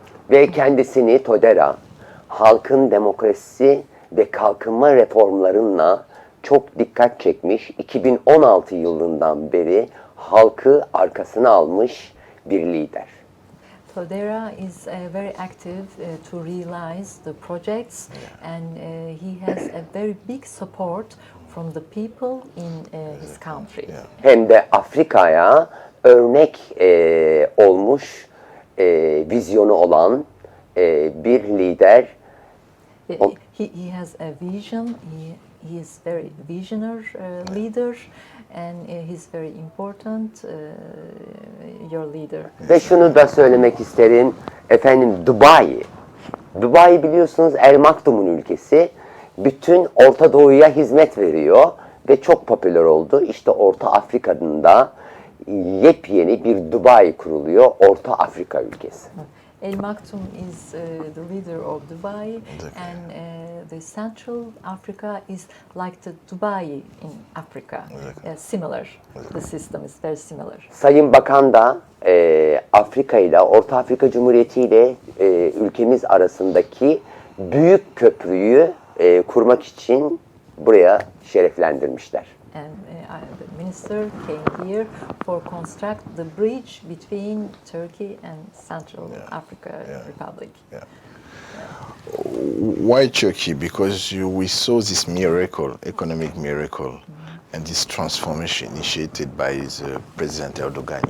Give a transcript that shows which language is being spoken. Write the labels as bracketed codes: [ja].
[tr] Ve kendisini TODERA, halkın demokrasi ve kalkınma reformlarına çok dikkat çekmiş, 2016 yılından beri halkı arkasına almış bir lider. [en] TODERA is very active to realize the projects, and he has a very big support from the people in his country. [tr] Hem de Afrika'ya örnek olmuş, vizyonu olan bir lider. [en] He has a vision. He is very visionary leader, and he's very important your leader. [tr] Ve şunu da söylemek isterim, efendim Dubai biliyorsunuz El Maktum'un ülkesi. Bütün Orta Doğu'ya hizmet veriyor ve çok popüler oldu. İşte Orta Afrika'nın da yepyeni bir Dubai kuruluyor, Orta Afrika ülkesi. [en] El Maktoum is the leader of Dubai, and the Central Africa is like the Dubai in Africa. Similar. The system is very similar. [tr] Sayın Bakan da Afrika ile, Orta Afrika Cumhuriyeti ile ülkemiz arasındaki büyük köprüyü kurmak için buraya şereflendirmişler. [en] And the minister came here for construct the bridge between Turkey and Central Africa Republic. Why Turkey? Because we saw this miracle, economic miracle, and this transformation initiated by President Erdogan.